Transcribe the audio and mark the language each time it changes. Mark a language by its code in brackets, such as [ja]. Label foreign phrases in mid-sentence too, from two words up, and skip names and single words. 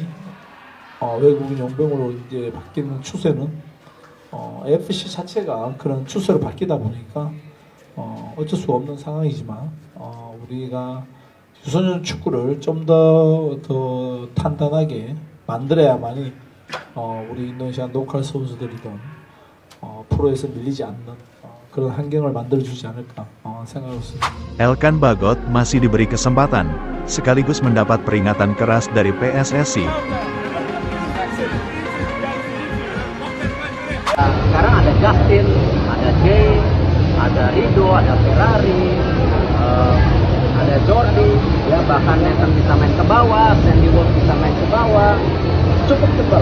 [ko] 외국인 용병으로 이제 바뀌는 추세는 AFC 자체가 그런 추세로 바뀌다 보니까 어쩔 수 없는 상황이지만 우리가 유소년 축구를 좀 더 탄탄하게 만들어야만이 우리 인도네시아 로컬 선수들이든 프로에서 밀리지 않는 그런 환경을 만들어주지 않을까 생각하고 있습니다. [id] Elkan Bagot masih diberi kesempatan, sekaligus mendapat peringatan keras dari PSSI. Sekarang ada Justin, ada Jay, ada Rido, ada Ferrari, ada Jordi, ya bahkan Nathan bisa main ke bawah, Sandy Wolf bisa main ke bawah, cukup tebal.